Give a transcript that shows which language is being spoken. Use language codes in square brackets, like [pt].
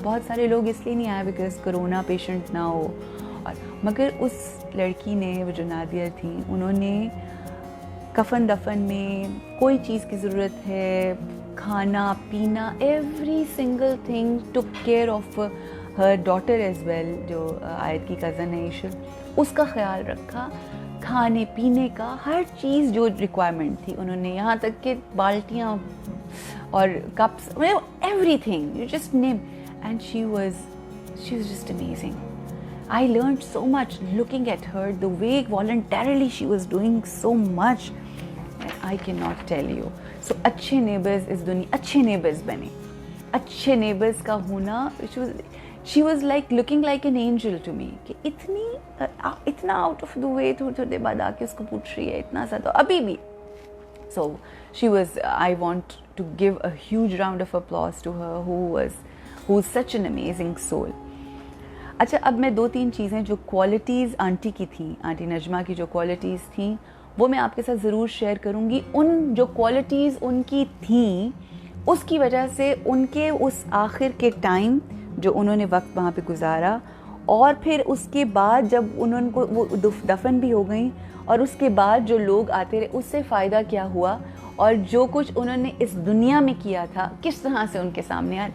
[ur] بہت سارے لوگ اس لیے نہیں آئے بیکاز کرونا پیشنٹ نہ ہو, اور مگر اس لڑکی نے, وہ جو نادیہ تھی, انہوں نے کفن دفن میں کوئی چیز کی ضرورت ہے, کھانا پینا, [en] every single thing, take care of ہر daughter as well, [ur] جو آیت کی کزن ہے ایشر, اس کا خیال رکھا, کھانے پینے کا ہر چیز جو ریکوائرمنٹ تھی انہوں نے, یہاں تک کہ بالٹیاں اور cups, [en] Everything you just name. And she was just amazing. I learned so much looking at her, the way voluntarily she was doing so much. I cannot tell you. [ur] So اچھے neighbours اس دنیا, اچھے neighbours بنے, اچھے neighbours کا ہونا, [en] she was like looking like an angel to me, [ur] کہ اتنا [en] out of the way, [ur] تھوڑے دیر بعد آ کے اس کو پوچھ رہی ہے, اتنا سا تو ابھی بھی. [en] So she was, I want to give a huge round of applause to her, who's such an amazing soul. [ur] اچھا, اب میں 2-3 چیزیں جو کوالٹیز آنٹی کی تھیں, آنٹی نجمہ کی جو کوالٹیز تھیں, وہ میں آپ کے ساتھ ضرور شیئر کروں گی. ان جو کوالٹیز ان کی تھیں, اس کی وجہ سے ان کے اس آخر کے ٹائم جو انہوں نے وقت وہاں پہ گزارا, اور پھر اس کے بعد جب انہوں کو وہ دفن بھی ہو گئیں, اور اس کے بعد جو لوگ آتے رہے, اس سے فائدہ کیا ہوا, اور جو کچھ انہوں نے اس دنیا میں کیا تھا کس طرح سے ان کے سامنے آیا.